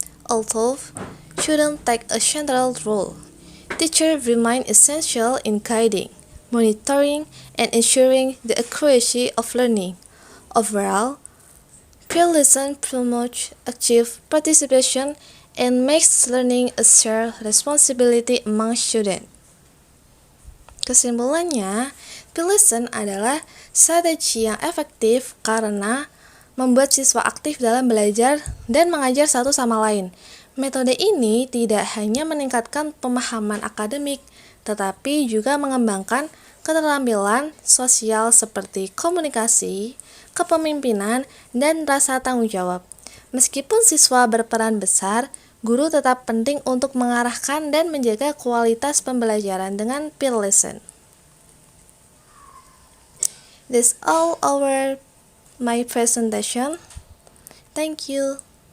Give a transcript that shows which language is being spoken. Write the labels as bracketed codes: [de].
[en] Although students take a central role, teachers remain essential in guiding, monitoring, and ensuring the accuracy of learning. Overall, peer lesson promotes active participation and makes learning a shared responsibility among students. [id] Kesimpulannya, peer lesson adalah strategi yang efektif karena membuat siswa aktif dalam belajar dan mengajar satu sama lain. Metode ini tidak hanya meningkatkan pemahaman akademik, tetapi juga mengembangkan keterampilan sosial seperti komunikasi, kepemimpinan, dan rasa tanggung jawab. Meskipun siswa berperan besar, guru tetap penting untuk mengarahkan dan menjaga kualitas pembelajaran dengan peer lesson. [en] That's all my presentation. Thank you.